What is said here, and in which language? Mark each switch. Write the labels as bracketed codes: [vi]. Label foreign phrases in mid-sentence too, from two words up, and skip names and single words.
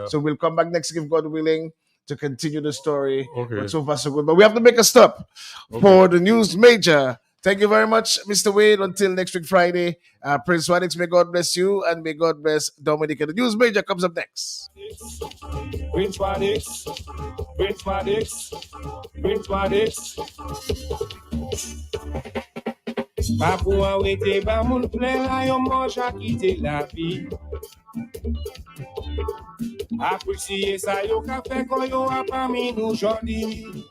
[en] So we'll come back next, if God willing, to continue the story. Okay. But so far, so good. But we have to make a stop for the news major. Thank you very much, Mr. Wade. Until next week, Friday. Prince Wadix, may God bless you, and may God bless Dominica. The news major comes up next. Prince Wadix, Prince Wadix, Prince Wadix. [acf] Pa pou an wete ba moun plen la yon manj a kite la vi. Apresye sa yo ka fe kon yo apami nou jodi.